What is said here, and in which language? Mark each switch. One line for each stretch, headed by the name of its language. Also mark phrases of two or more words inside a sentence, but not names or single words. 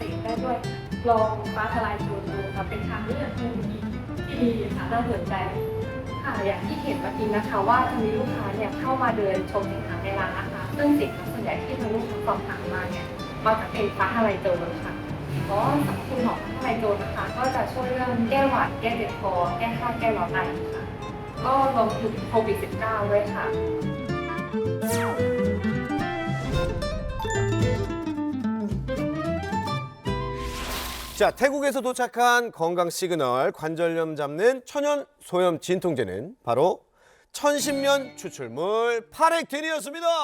Thai: บได้ด้วย ลองฟ้าทลายโจรดูค่ะเป็นทางเลือกที่ดีค่ะน่าสนใจค่ะอย่างที่เห็นเมื่อกี้นะคะว่าจะมีลูกค้าเนี่ยเข้ามาเดินชมสินค้าในร้านนะคะซึ่งสินค้าส่วนใหญ่ที่ทางลูกค้าสอบถามมาเนี่ยก็จะเป็นฟ้าทลายโจรค่ะเพราะสรรพคุณของฟ้าทลายโจรนะคะก็จะช่วยเรื่องแก้หวัดแก้เจ็บคอแก้ไข้แก้ร้อนในค่ะ ก็รวมถึงโควิด -19 ด้วยค่ะ
Korean: 자, 태국에서 도착한 건강 시그널 관절염 잡는 천연 소염 진통제는 바로 천신면 추출물 파렉틴이었습니다.